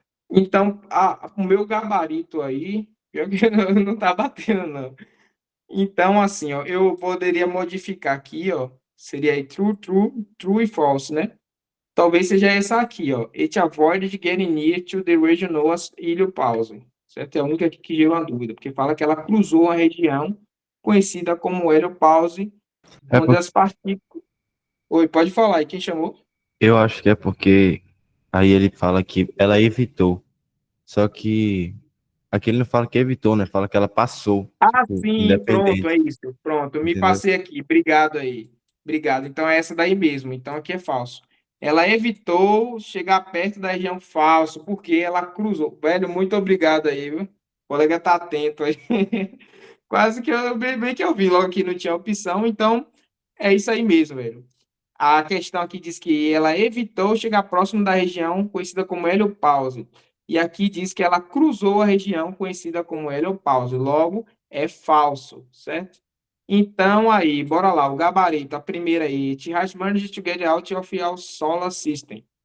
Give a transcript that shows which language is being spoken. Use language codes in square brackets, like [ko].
[pt] Então, o meu gabarito aí, pior que não tá batendo, não. Então, assim, ó, eu poderia modificar aqui, ó, seria aí true, true, true e false, né? Talvez seja essa aqui, ó. [en] It avoided getting near to the region known as heliopause. [pt] Certo? É a única que gerou uma dúvida, porque fala que ela cruzou a região conhecida como heliopause, É onde por- as partículas... Oi, pode falar aí, quem chamou? Eu acho que é porque aí ele fala que ela evitou. Só que aqui ele não fala que evitou, né? Fala que ela passou, Ah, tipo, sim, pronto, independente, é isso. Pronto, eu me entendeu? passei aqui. Obrigado aí. Obrigado. Então é essa daí mesmo. Então aqui é falso. Ela evitou chegar perto da região falso, porque ela cruzou. Velho, muito obrigado aí, viu? O colega tá atento aí. Quase que eu bem que eu vi logo que não tinha opção, então é isso aí mesmo, velho. A questão aqui diz que ela evitou chegar próximo da região conhecida como heliopause. E aqui diz que ela cruzou a região conhecida como heliopause. Logo, é falso, certo? Então, aí, bora lá. O gabarito, a primeira aí. [en] It has managed to get out of our solar system.